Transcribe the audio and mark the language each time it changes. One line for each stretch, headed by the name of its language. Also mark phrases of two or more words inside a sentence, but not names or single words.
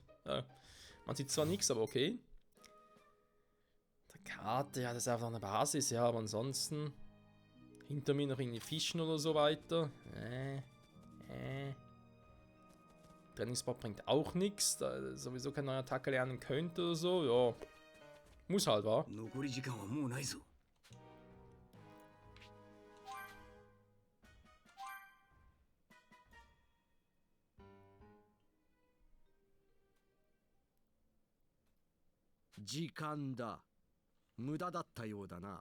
German: Ja, man sieht zwar nichts, aber okay. Der Karte, ja, das ist einfach eine Basis, ja, aber ansonsten. Hinter mir noch irgendwie Fischen oder so weiter. Trainingsspot bringt auch nichts, da er sowieso keine neue Attacke lernen könnte oder so. Ja, muss halt, wa?
Japanese: 残り時間はもうないぞ。時間だ。無駄だったようだな。